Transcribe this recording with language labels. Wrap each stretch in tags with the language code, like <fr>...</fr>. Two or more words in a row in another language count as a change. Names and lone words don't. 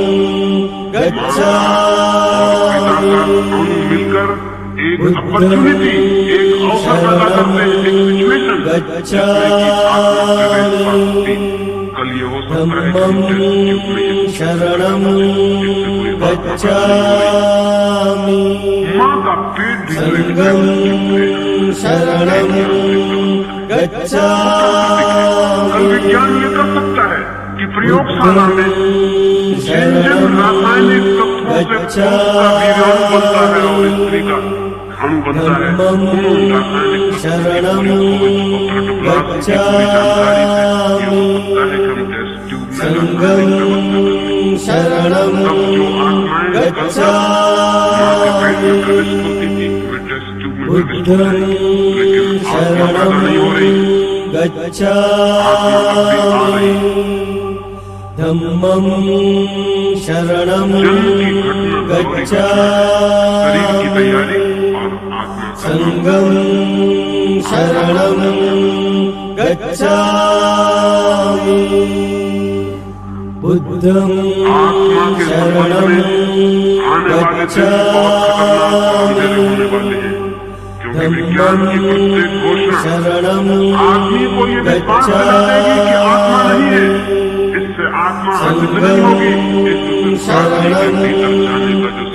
<pi>गच्छामि बुद्धं शरणं गच्छामि धम्मं शरणं गच्छामि संघं शरणं गच्छामि</pi> <hi>विज्ञान ये कर सकता है कि प्रयोगशाला में</hi> <pi>शरणं</pi> <hi>रासायनिक तत्वों से बनता है और स्त्री का अणु बनता है।</hi> <pi>धम्मं शरणं गच्छामि संघं शरणं गच्छामि बुद्धं शरणं गच्छामि धम्मं शरणं गच्छामि संघं शरणं गच्छामि बुद्धं</pi> <hi>आत्मा के संबंध</hi> <pi>शरणं</pi> <hi>में आने वाले दिन बहुत खतरनाक और अंधेरे होने वाले हैं, क्योंकि विज्ञान की प्रत्येक घोषणा</hi> <pi>शरणं</pi> <hi>आदमी को ये विश्वास दिला देगी कि आत्मा नहीं है। इससे आत्मा अर्जित नहीं होगी, इससे आदमी के भीतर जाने का जो</hi>